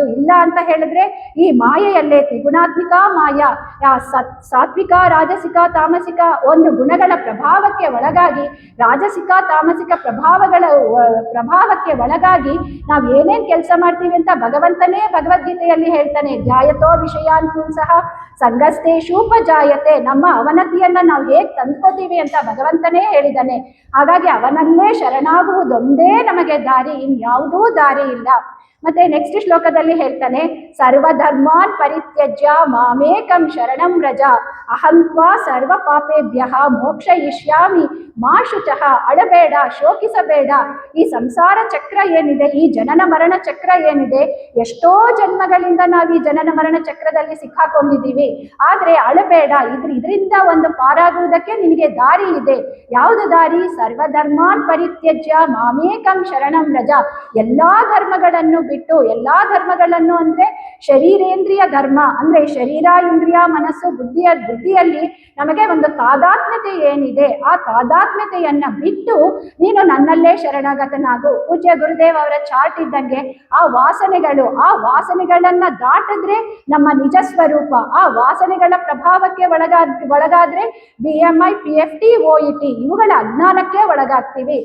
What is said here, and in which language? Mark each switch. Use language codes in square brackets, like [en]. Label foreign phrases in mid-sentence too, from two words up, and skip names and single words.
[kn] ಇಲ್ಲ ಅಂತ ಹೇಳಿದ್ರೆ ಈ ಮಾಯೆಯಲ್ಲೇ ತ್ರಿಗುಣಾತ್ಮಿಕ ಮಾಯ, ಸಾತ್ವಿಕ, ರಾಜಸಿಕ, ತಾಮಸಿಕ ಒಂದು ಗುಣಗಳ ಪ್ರಭಾವಕ್ಕೆ ಒಳಗಾಗಿ, ರಾಜಸಿಕ ತಾಮಸಿಕ ಪ್ರಭಾವಕ್ಕೆ ಒಳಗಾಗಿ ನಾವು ಏನೇನ್ ಕೆಲಸ ಮಾಡ್ತೀವಿ ಅಂತ ಭಗವಂತನೇ ಭಗವದ್ಗೀತೆಯಲ್ಲಿ ಹೇಳ್ತಾನೆ. [sa] ಧ್ಯಾಯತೋ ವಿಷಯಾನ್ ಪುಂಸಃ ಸಂಗಸ್ತೇಷೂಪಜಾಯತೆ. [kn] ನಮ್ಮ ಅವನತಿಯನ್ನ ನಾವು ಹೇಗೆ ತಂದ್ಕೋತೀವಿ ಅಂತ ಭಗವಂತ ಭಗವಂತನೇ ಹೇಳಿದ್ದಾನೆ. ಹಾಗಾಗಿ ಅವನಲ್ಲೇ ಶರಣಾಗುವುದೊಂದೇ ನಮಗೆ ದಾರಿ, ಇನ್ಯಾವುದೂ ದಾರಿ ಇಲ್ಲ. ಮತ್ತೆ ನೆಕ್ಸ್ಟ್ ಶ್ಲೋಕದಲ್ಲಿ ಹೇಳ್ತಾನೆ, [sa] ಸರ್ವಧರ್ಮಾನ್ ಪರಿತ್ಯಜ್ಯ ಮಾಮೇಕಂ ಶರಣಂ ವ್ರಜ ಅಹಂತ್ವಾ ಸರ್ವ ಪಾಪೇಭ್ಯ ಮೋಕ್ಷಯಿಷ್ಯಾಮಿ ಮಾ ಶುಚಃ. [kn] ಅಳಬೇಡ, ಶೋಕಿಸಬೇಡ. ಈ ಸಂಸಾರ ಚಕ್ರ ಏನಿದೆ, ಈ ಜನನ ಮರಣ ಚಕ್ರ ಏನಿದೆ, ಎಷ್ಟೋ ಜನ್ಮಗಳಿಂದ ನಾವು ಈ ಜನನ ಮರಣ ಚಕ್ರದಲ್ಲಿ ಸಿಕ್ಕಾಕೊಂಡಿದ್ದೀವಿ. ಆದ್ರೆ ಅಳಬೇಡ, ಇದರಿಂದ ಒಂದು ಪಾರಾಗುವುದಕ್ಕೆ ನಿನಗೆ ದಾರಿ ಇದೆ. ಯಾವುದು ದಾರಿ? [sa] ಸರ್ವಧರ್ಮಾನ್ ಪರಿತ್ಯಜ್ಯ ಮಾಮೇಕಂ ಶರಣಂ ವ್ರಜ. [kn] ಎಲ್ಲಾ ಧರ್ಮಗಳನ್ನು ಬಿಟ್ಟು, ಎಲ್ಲಾ ಧರ್ಮಗಳನ್ನು ಅಂದ್ರೆ ಶರೀರೇಂದ್ರಿಯ ಧರ್ಮ, ಅಂದ್ರೆ ಶರೀರ, ಇಂದ್ರಿಯ, ಮನಸ್ಸು, ಬುದ್ಧಿಯಲ್ಲಿ ನಮಗೆ ಒಂದು ತಾದಾತ್ಮ್ಯತೆ ಏನಿದೆ, ಆ ತಾದಾತ್ಮ್ಯತೆಯನ್ನ ಬಿಟ್ಟು ನೀನು ನನ್ನಲ್ಲೇ ಶರಣಾಗತನಾಗು. ಪೂಜ್ಯ ಗುರುದೇವ್ ಅವರ ಚಾರ್ಟ್ ಇದ್ದಂಗೆ ಆ ವಾಸನೆಗಳನ್ನ ದಾಟಿದ್ರೆ ನಮ್ಮ ನಿಜ ಸ್ವರೂಪ, ಆ ವಾಸನೆಗಳ ಪ್ರಭಾವಕ್ಕೆ ಒಳಗಾದ್ರೆ BMI, PFT, OET ಇವುಗಳ ಅಜ್ಞಾನಕ್ಕೆ ಒಳಗಾಗ್ತೀವಿ.